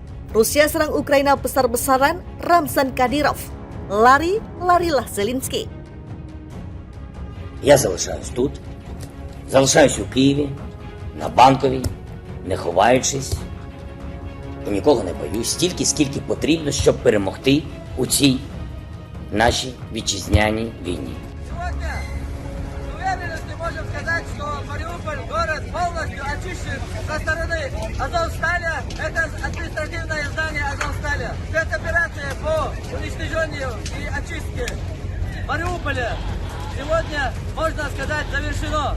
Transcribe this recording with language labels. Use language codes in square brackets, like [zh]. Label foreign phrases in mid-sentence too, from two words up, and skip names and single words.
[id] Rusia serang Ukraina besar-besaran, Ramzan Kadyrov. Лarilah Зеленський. [uk] Я залишаюсь тут, залишаюсь у Києві, на Банковій, не ховаючись, і нікого не боюсь, стільки, скільки потрібно, щоб перемогти у цій нашій вітчизняній війні. [ru] Сегодня с уверенностью можем сказать, что Мариуполь город полностью очищен со стороны Азовсталя. Это административное здание Азовсталя. Спецоперация по уничтожению и очистке Мариуполя сегодня, можно сказать, завершено.